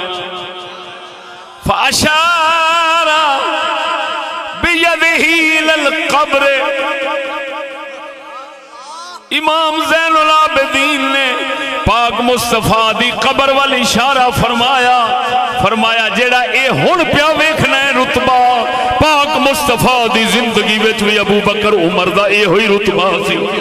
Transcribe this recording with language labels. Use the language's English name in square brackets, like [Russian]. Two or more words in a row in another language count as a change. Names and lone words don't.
[Arabic] فاشار بیدہ للقبر. [Punjabi] امام زین العابدین نے پاک مصطفیٰ دی قبر وال اشارہ فرمایا جیڑا اے ہن پیا ویکھنا ہے رتبہ پاک مصطفیٰ دی زندگی وچ بھی ابو بکر عمر دا اے ہوئی رتبہ سی.